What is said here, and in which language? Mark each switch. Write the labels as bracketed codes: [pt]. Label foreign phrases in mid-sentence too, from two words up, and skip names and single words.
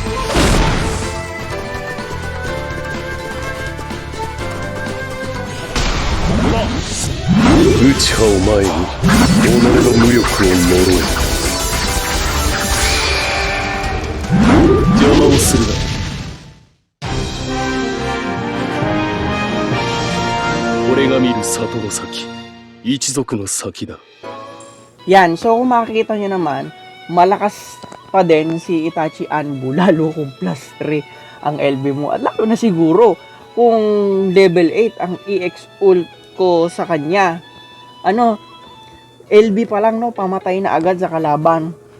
[ja] 内派を前に己の無力を呪え。邪魔をするな。俺が見る里の先、一族の先だ。 [tl] Yan, so kung makikita nyo naman, malakas pa din si Itachi Anbu, lalo kung plus 3 ang LB mo. At lalo na siguro kung level 8 ang EX ult ko sa kanya. LB pa lang, no, pamatay na agad sa kalaban.